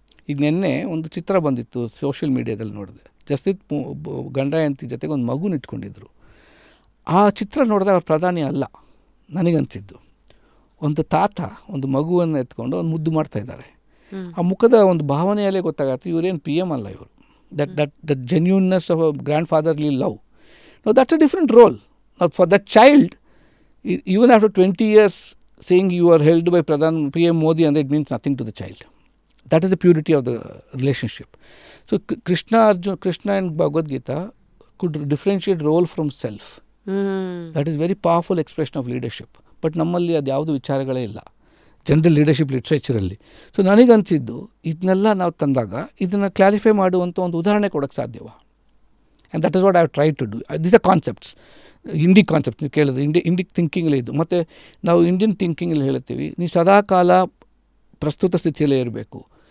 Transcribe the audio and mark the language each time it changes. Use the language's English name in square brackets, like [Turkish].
[Kannada] ಈಗ ನಿನ್ನೆ ಒಂದು ಚಿತ್ರ ಬಂದಿತ್ತು, ಸೋಷಿಯಲ್ ಮೀಡಿಯಾದಲ್ಲಿ ನೋಡಿದೆ. ಜಸ್ಟಿತ್ ಗಂಡ ಹೆಂಡತಿ ಜೊತೆಗೆ ಒಂದು ಮಗುನ ಇಟ್ಕೊಂಡಿದ್ರು. ಆ ಚಿತ್ರ ನೋಡಿದಾಗ ಅವ್ರು ಪ್ರಧಾನಿ ಅಲ್ಲ ನನಗನ್ಸಿದ್ದು. ಒಂದು ತಾತ ಒಂದು ಮಗುವನ್ನು ಎತ್ಕೊಂಡು ಒಂದು ಮುದ್ದು ಮಾಡ್ತಾ ಇದ್ದಾರೆ. ಆ ಮುಖದ ಒಂದು ಭಾವನೆಯಲ್ಲೇ ಗೊತ್ತಾಗತ್ತೆ ಇವರೇನು PM ಅಲ್ಲ ಇವರು. [English] That genuineness of a grand fatherly love. No that's a different role. For that child, even after 20 years saying you are held by PM Modi, and it means nothing to the child. That is the purity of the relationship. So Krishna and Bhagavad Gita could differentiate role from self. That is very powerful expression of leadership. [Kannada] But ನಮ್ಮಲ್ಲಿ ಅದು ಯಾವುದು ವಿಚಾರಗಳೇ ಇಲ್ಲ general leadership ಲಿಟ್ರೇಚರಲ್ಲಿ. So ನನಗನ್ಸಿದ್ದು ಇದನ್ನೆಲ್ಲ ನಾವು ತಂದಾಗ ಇದನ್ನು clarify ಮಾಡುವಂಥ ಒಂದು ಉದಾಹರಣೆ ಕೊಡೋಕ್ಕೆ ಸಾಧ್ಯವ. [English] And that is what I have try to do. These are concepts, Indic concept. [Kannada] ನೀವು ಕೇಳಿದ್ರೆ ಇಂಡಿಕ್ ಥಿಂಕಿಂಗಲ್ಲಿ ಇದು. ಮತ್ತು ನಾವು ಇಂಡಿಯನ್ ಥಿಂಕಿಂಗಲ್ಲಿ ಹೇಳ್ತೀವಿ, ನೀವು ಸದಾಕಾಲ ಪ್ರಸ್ತುತ ಸ್ಥಿತಿಯಲ್ಲೇ ಇರಬೇಕು.